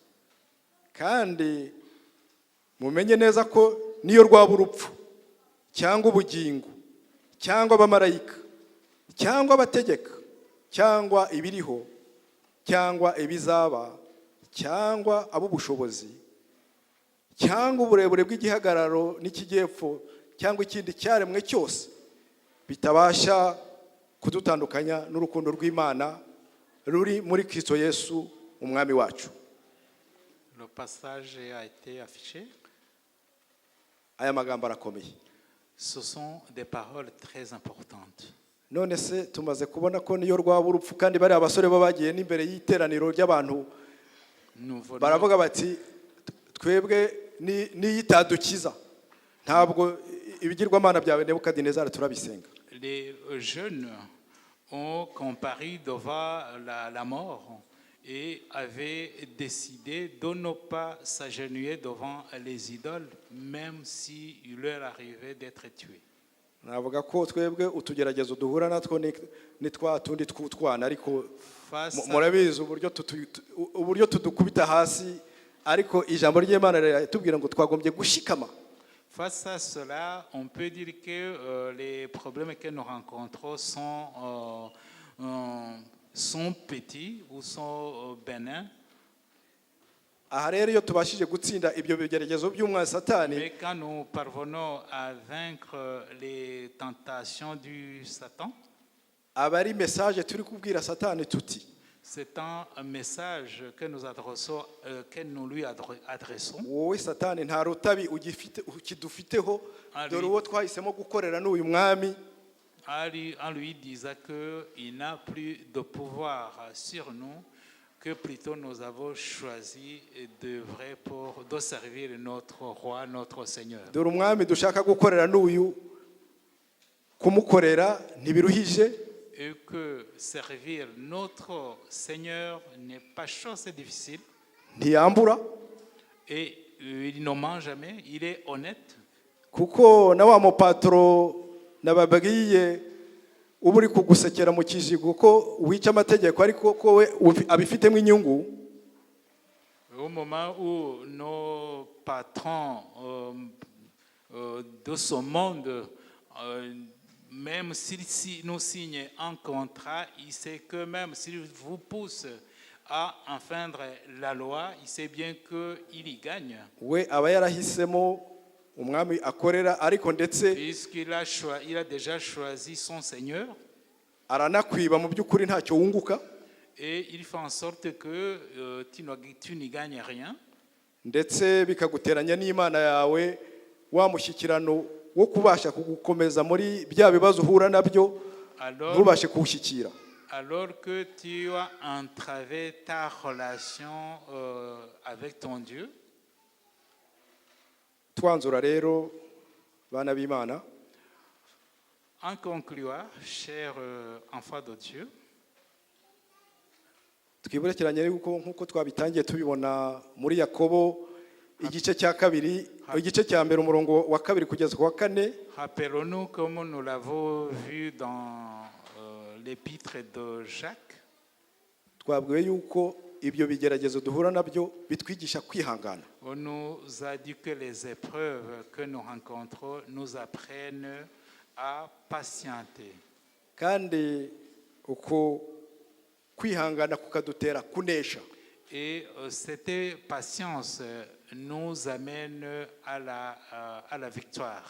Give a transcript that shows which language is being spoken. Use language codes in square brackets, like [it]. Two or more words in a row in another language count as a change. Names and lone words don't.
[rw] Kandi mumenye neza ko niyo rwaba urupfu cyangwa ubugingo cyangwa abamarayika cyangwa abategeka cyangwa ibiriho cyangwa ibizaba cyangwa ab'ubushobozi cyangwa uburebure bw'igihagararo n'ikijyepfo cyangwa ikindi cyaremwe cyose bitabasha kudutandukanya n'urukundo rw'Imana ruri muri Kristo Yesu umwami wacu. [fr] Le passage a été affiché. [rw] Aya magambo arakomeye. [fr] Ce sont des paroles très importantes. [rw] None se tumaze kubona ko niyo rwaba urupfu kandi bari abasore bo bagiye n'imbere y'iteraniro ry'abantu baravuga bati twebwe n'iyitadukiza ntabwo ibigirwamana byawe Nebukadinezari turabisenga. [fr] Les jeunes ont comparu devant la mort et avaient décidé de ne pas s'agenouiller devant les idoles, même s'il leur arrivait d'être tués. [rw] Navuga ko twebwe utugeragezo duhura natwo ni twa tundi tw'utwana ariko murabizi uburyo tudukubita hasi ariko ijambo ry'Imana riratubwira ngo twagombye gushikama. [fr] Face à cela, on peut dire que les problèmes que nous rencontrons sont petits ou sont bénins. [rw] Aha rero iyo tubashije gutsinda ibyo bigeragezo by'umwana Satani, [fr] Mais quand nous parvenons à vaincre les tentations du Satan, [rw] aba ari message turi kubwira Satani tuti [fr] c'est un message que nous adressons, que nous lui adressons. [rw] wowe Satani nta rutabi ukidufiteho dore uwo twahisemo gukorera n'uyu mwami, [fr] En lui disant qu'il n'a plus de pouvoir sur nous, que plutôt nous avons choisi de servir notre roi, notre Seigneur. [rw] dore umwami dushaka gukorera n'uyu kumukorera ntibiruhije, [fr] Et que servir notre Seigneur n'est pas chose difficile. [rw] ntiyambura [fr] Et il ne ment jamais, il est honnête. [rw] kuko na wa mupatro nababwiye uba uri kugusekera mu kijigo ko wica amategeko ariko ko we abifitemo inyungu. [fr] Au moment où nos patrons de ce monde, même s'ils nous signent un contrat, il sait que même s'il vous pousse à enfreindre la loi, il sait bien qu'il y gagne. [rw] We aba yarahisemo umwami akorera ariko ndetse [fr] Puisqu'il a déjà choisi son Seigneur, [rw] aranakwiba mu by'ukuri ntacyo wunguka, [fr] et il fait en sorte que tu n'y gagnes rien. [rw] ndetse bikaguteranya n'Imana yawe wa mushyikirano wo kubasha kugukomeza muri bya bibazo uhura nabyo ntubashe kuwushyikira. [fr] Alors que tu as entravé ta relation avec ton Dieu. [rw] Twanzura rero bana b'Imana, [fr] En concluant, chers enfants de Dieu, [rw] twiburekiranye yuko nk'uko twabitangiye tubibona muri Yakobo igice cya kabiri, igice cya mbere umurongo wa kabiri kugeza ku wa kane. [fr] rappelons-nous comme nous l'avons vu dans l'épître de Jacques. [rw] Twabwiwe yuko ibyo bigeragezo duhura nabyo bitwigisha kwihangana. [fr] On nous a dit que les épreuves que nous rencontrons nous apprennent à patienter. [rw] Kandi uko kwihangana kukadutera kunesha. [fr] Et cette patience nous amène à la victoire.